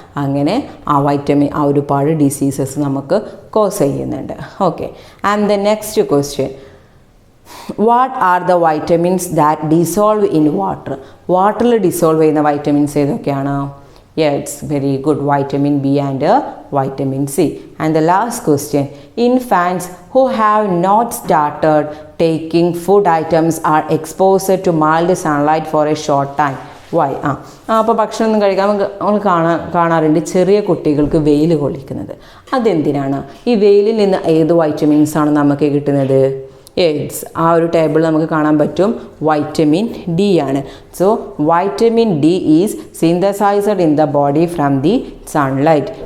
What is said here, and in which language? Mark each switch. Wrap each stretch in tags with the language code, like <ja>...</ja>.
<ml>അങ്ങനെ ഒരുപാട് ഡിസീസസ് നമുക്ക് കോസ് ചെയ്യുന്നുണ്ട്.</ml> <en>Okay, and the next question, what are the vitamins that dissolve in water?</en> <ml>വാട്ടറിൽ ഡിസോൾവ് ചെയ്യുന്ന വൈറ്റമിൻസ് ഏതൊക്കെയാണ്?</ml> <en>Yes, very good. Vitamin B and vitamin C. And the last question, infants who have not started taking food items are exposed to mild sunlight for a short time. Why?</en> <ml>അപ്പോൾ ഭക്ഷണം കഴിക്കാൻ നമ്മൾ കാണാറുണ്ട് ചെറിയ കുട്ടികൾക്ക് വെയിൽ കൊള്ളിക്കുന്നത്. അതെന്തിനാണ്? ഈ വെയിലിൽ നിന്ന് ഏത് വൈറ്റമിൻസാണ് നമുക്ക് കിട്ടുന്നത്? ആ ഒരു ടേബിൾ നമുക്ക് കാണാൻ പറ്റും, വൈറ്റമിൻ ഡി ആണ്.</ml> <en>So vitamin D is synthesised in the body from the sunlight.</en>